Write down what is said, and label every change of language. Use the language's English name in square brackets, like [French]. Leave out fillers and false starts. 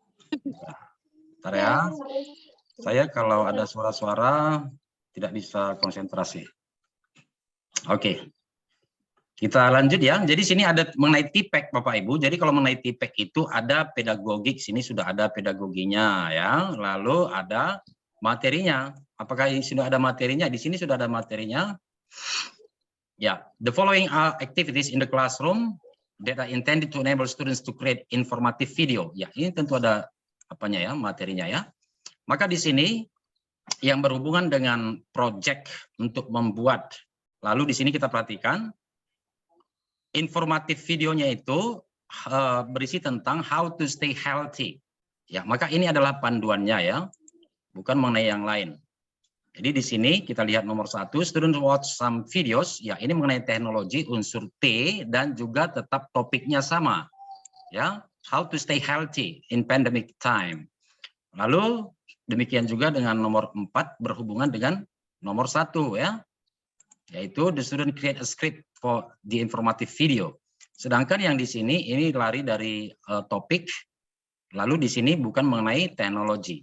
[Indonesian] Bentar ya. Saya kalau ada suara-suara tidak bisa konsentrasi. Oke. Kita lanjut ya. Jadi sini ada mengenai TPEC Bapak Ibu. Jadi kalau mengenai TPEC itu ada pedagogik, sini sudah ada pedagoginya ya. Lalu ada materinya. Apakah ini sudah ada materinya? Di sini sudah ada materinya. [English] Ya, the following are activities in the classroom that are intended to enable students to create informative video. [Indonesian] Ya, ini tentu ada apanya ya, materinya ya. Maka di sini yang berhubungan dengan project untuk membuat. Lalu di sini kita perhatikan informatif videonya itu berisi tentang [English] how to stay healthy. [Indonesian] Ya, maka ini adalah panduannya ya, bukan mengenai yang lain. Jadi di sini kita lihat nomor 1, [English] student watch some videos. [Indonesian] Ya, ini mengenai teknologi unsur T dan juga tetap topiknya sama. [English] Ya, how to stay healthy in pandemic time. [Indonesian] Lalu demikian juga dengan nomor 4 berhubungan dengan nomor 1 ya. [English] Yaitu the student create a script for the informative video. [Indonesian] Sedangkan yang di sini ini lari dari topik, lalu di sini bukan mengenai teknologi.